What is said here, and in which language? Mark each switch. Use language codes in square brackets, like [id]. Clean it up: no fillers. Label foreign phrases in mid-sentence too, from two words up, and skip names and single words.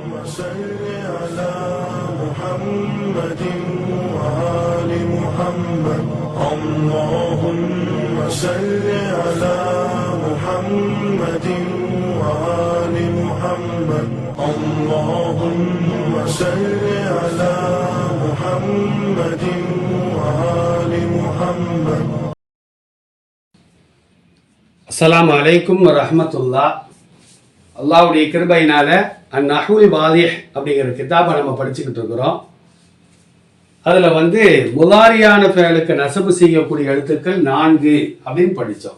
[ar] صل على محمد وآل محمد اللهم صل على محمد وآل محمد اللهم صل على محمد وآل محمد. السلام عليكم ورحمة الله. [ta] அல்லாஹ்வுடைய கிருபையினால அந்நஹ்வுல் வாதிஹ் அப்படிங்கிற கிதாபை நம்ம படிச்சுக்கிட்டு இருக்கிறோம். அதில் முலாரியான ஃபேலுக்கு நசபு செய்யக்கூடிய எழுத்துக்கள் 4 அப்படின்னு படித்தோம்.